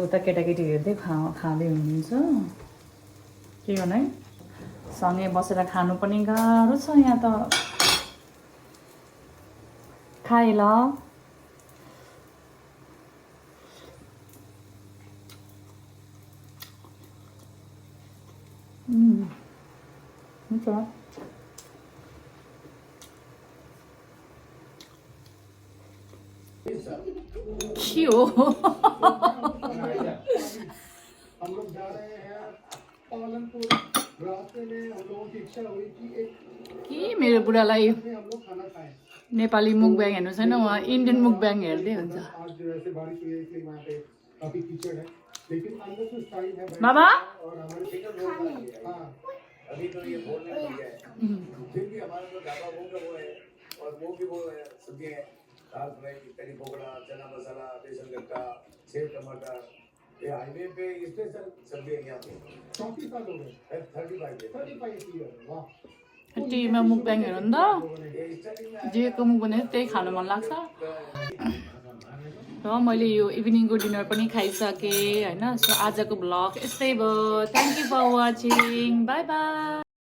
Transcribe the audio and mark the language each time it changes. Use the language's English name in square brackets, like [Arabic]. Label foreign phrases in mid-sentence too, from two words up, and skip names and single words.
[Nepali] उता केटाकेटी हेर्दै खाँदै हुनुहुन्छ के गर्नु है सँगै बसेर खानु पनि गाह्रो छ यहाँ त खाए ल हुन्छ के हो [Hindi] हम लोग जा रहे हैं पालनपुर रास्ते में हम लोगों की इच्छा हुई कि एक [Nepali] के मेरो बुढालाई [Hindi] में हम लोग खाना खाएं [Nepali] नेपाली मुकब्याङ हेर्नु छैन उहाँ इन्डियन मुकब्याङ हेर्दै हुन्छ [Hindi] आज जो ऐसे बारिश हुई है इसलिए वहाँ पे काफी कीचड़ है लेकिन अंदर से टाइम है बाबा और हमारे हाँ अभी तो ये बोलने लग गया है फिर भी हमारा तो ढाबा वो का वो है और वो भी वो है सब्जियां हैं दाल फ्राई करी पकोड़ा चना मसाला बेसन गट्टा सेव टमाटर ये हाईवे पे स्पेशल सब्जियां यहाँ पे 34 साल हो गए 35 ईयर वाह [Nepali] टिभीमा मुकब्याङ हेर्नु नि त [Hindi] ये स्टार्टिंग में [Nepali] जेको मुख भने त्यही खानु मन लाग्छ र मैले यो इभिनिङको डिनर पनि खाइसकेँ होइन सो आजको भ्लग यस्तै भयो [English] thank you for watching bye bye